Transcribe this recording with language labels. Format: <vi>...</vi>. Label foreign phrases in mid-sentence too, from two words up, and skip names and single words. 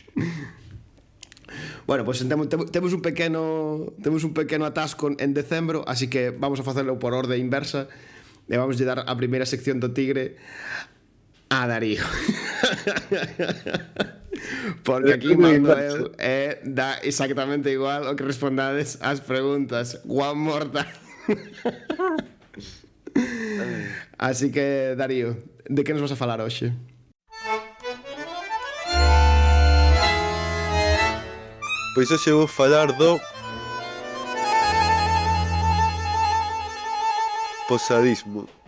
<gl>Bueno, pues temos un pequeno atasco en decembro, así que vamos a facelo por orde inversa e vamos a dar a primeira sección do Tigre a Darío. Porque aquí mando eu dá exactamente igual o que respondades ás preguntas.</gl> <en>One more time.</en> <gl>Así que, Darío, de que nos vas a falar hoxe? Pois hoxe vou falar do posadismo.</gl>